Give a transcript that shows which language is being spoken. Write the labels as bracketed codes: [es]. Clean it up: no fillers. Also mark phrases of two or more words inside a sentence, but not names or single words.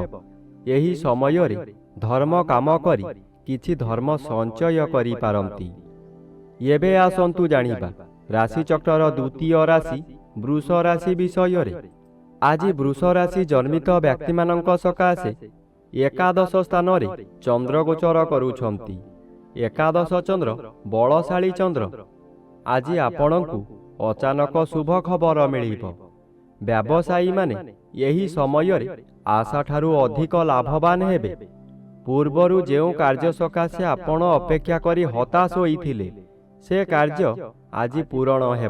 [or] ଏହି ସମୟ ରେ ଧର୍ମ କାମ କରି କିଛି ଧର୍ମ ସଞ୍ଚୟ କରି ପାରନ୍ତି। ଏବେ ଆସନ୍ତୁ ଜାଣିବା ରାଶି ଚକ୍ରର ଦ୍ୱିତୀୟ ରାଶି ବୃଷ ରାଶି ବିଷୟ ରେ। ଆଜି ବୃଷ ରାଶି ଜନ୍ମିତ ବ୍ୟକ୍ତି ମାନଙ୍କ ସକାଶେ ଏକାଦଶ ସ୍ଥାନ ରେ ଚନ୍ଦ୍ର ଗୋଚର କରୁଛନ୍ତି। ଏକାଦଶ ଚନ୍ଦ୍ର ବଳଶାଳୀ ଚନ୍ଦ୍ର। ଆଜି ଆପଣଙ୍କୁ ଅଚାନକ ଶୁଭ ଖବର ମିଳିବ। ବ୍ୟବସାୟୀମାନେ ଏହି ସମୟରେ ଆଶାଠାରୁ ଅଧିକ ଲାଭବାନ ହେବେ। ପୂର୍ବରୁ ଯେଉଁ କାର୍ଯ୍ୟ ସକାଶେ ଆପଣ ଅପେକ୍ଷା କରି ହତାଶ ହୋଇଥିଲେ, ସେ କାର୍ଯ୍ୟ ଆଜି ପୂରଣ ହେବ।